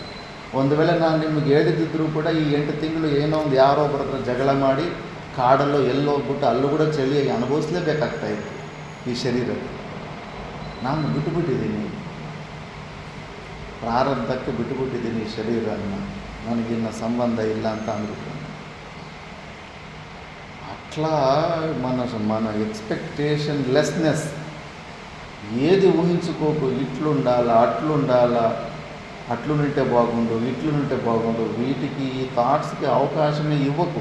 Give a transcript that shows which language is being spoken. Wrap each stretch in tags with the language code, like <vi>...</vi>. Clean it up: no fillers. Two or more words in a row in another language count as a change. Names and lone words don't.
<kn>ಒಂದು ವೇಳೆ ನಾನು ನಿಮಗೆ ಹೇಳಿದ್ದಿದ್ರೂ ಕೂಡ ಈ 8 ತಿಂಗಳು ಏನೋ ಒಂದು ಯಾರೋ ಒಬ್ಬರ ಹತ್ರ ಜಗಳ ಮಾಡಿ ಕಾಡಲ್ಲೋ ಎಲ್ಲೋ ಹೋಗ್ಬಿಟ್ಟು ಅಲ್ಲೂ ಕೂಡ ಚಳಿಯಾಗಿ ಅನುಭವಿಸ್ಲೇಬೇಕಾಗ್ತಾಯಿತ್ತು ಈ ಶರೀರಕ್ಕೆ. ನಾನು ಬಿಟ್ಟುಬಿಟ್ಟಿದ್ದೀನಿ, ಪ್ರಾರಬ್ಧಕ್ಕೆ ಬಿಟ್ಟುಬಿಟ್ಟಿದ್ದೀನಿ ಈ ಶರೀರವನ್ನು, ನನಗಿನ್ನ ಸಂಬಂಧ ಇಲ್ಲ ಅಂತ ಅಂದ್ಬಿಟ್ಟು.</kn> <te>అట్లా మన</te> <en>expectation lessness</en> <te>ఏది ఊహించుకోకు. ఇట్లుండాలా అట్లుండాలా, అట్లుంటే బాగుండు ఇట్లుంటే బాగుండు, వీటికి ఈ థాట్స్కి అవకాశమే ఇవ్వకు.</te>